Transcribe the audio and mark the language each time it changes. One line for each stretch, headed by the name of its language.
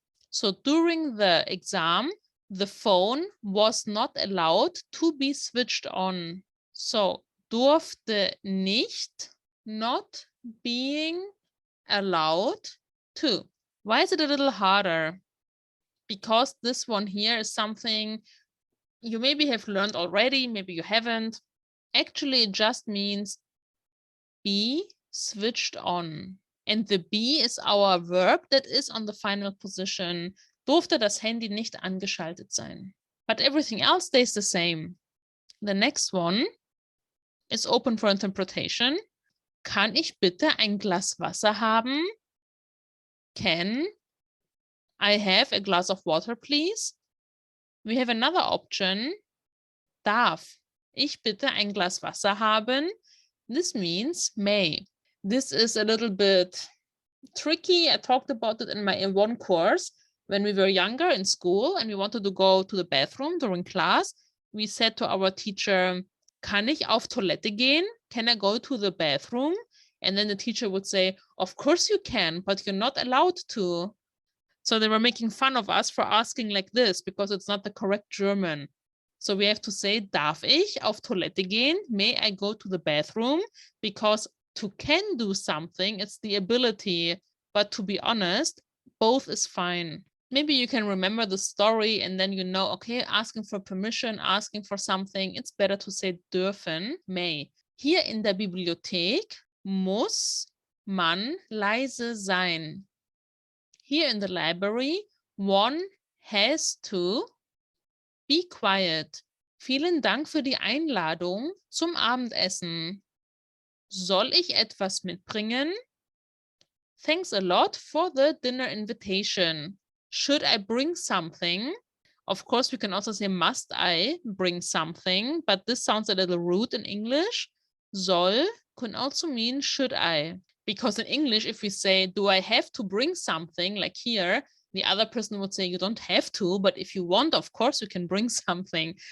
English: So during the exam, the phone was not allowed to be switched on. So durfte nicht, not being allowed to. Why is it a little harder? Because this one here is something you maybe have learned already, maybe you haven't. Actually, it just means be switched on. And the be is our verb that is on the final position.
German: Durfte das Handy nicht angeschaltet sein.
English: But everything else stays the same. The next one is open for interpretation.
German: Kann ich bitte ein Glas Wasser haben?
English: Can I have a glass of water, please? We have another option.
German: Darf ich bitte ein Glas Wasser haben?
English: This means may. This is a little bit tricky. I talked about it in one course. When we were younger in school and we wanted to go to the bathroom during class, we said to our teacher,
German: kann ich auf Toilette gehen?
English: Can I go to the bathroom? And then the teacher would say, of course you can, but you're not allowed to. So they were making fun of us for asking like this because it's not the correct German. So we have to say,
German: darf ich auf Toilette gehen?
English: May I go to the bathroom? Because to can do something, it's the ability. But to be honest, both is fine. Maybe you can remember the story and then you know, okay, asking for permission, asking for something, it's better to say dürfen, may.
German: Hier in der Bibliothek muss man leise sein.
English: Here in the library, one has to be quiet.
German: Vielen Dank für die Einladung zum Abendessen. Soll ich etwas mitbringen?
English: Thanks a lot for the dinner invitation. Should I bring something? Of course, we can also say, must I bring something? But this sounds a little rude in English. Soll can also mean should I. Because in English, if we say, do I have to bring something, like here, the other person would say, you don't have to, but if you want, of course, you can bring something.